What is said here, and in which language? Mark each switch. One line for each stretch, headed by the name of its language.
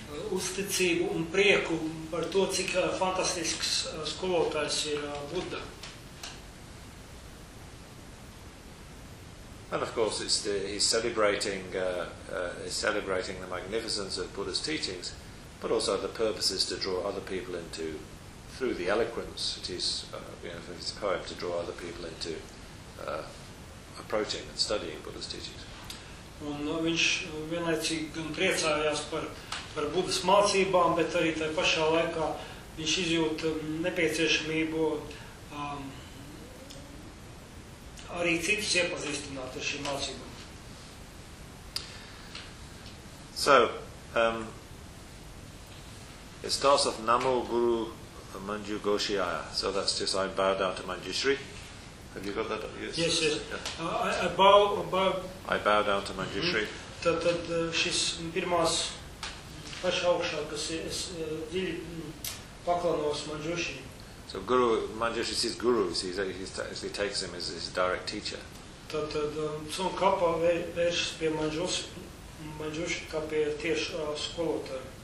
Latvian: Uzticību un prieku par to, cik fantastisks skolotājs ir Buddha.
English: And of course he's celebrating the magnificence of Buddha's teachings, but also the purpose is to draw other people into, through the eloquence, it is, you know, his poem, to draw other people into approaching and studying Buddha's teachings.
Latvian: Un viņš vienlaicīgi gan priecājās par Buddhas mācībām, bet arī tajā pašā laikā viņš izjūt nepieciešamību arī citus iepazīstināt ar šīm mācībām.
English: So, it starts off
Sanskrit: Namo Guru Manju Goshiaya.
English: So that's just I bow down to Manjushri. Have you got that? Yes. Yeah. I bow down to Manjushri.
Latvian: Tad šis pirmās paša augšā, kas es dziļi paklanos Manjushri.
English: So Guru, Manjushri sees Guru, he takes him as his direct teacher.
Latvian: Tad Tsongkhapa vēršas pie Manjushri kā pie tieši skolotāju.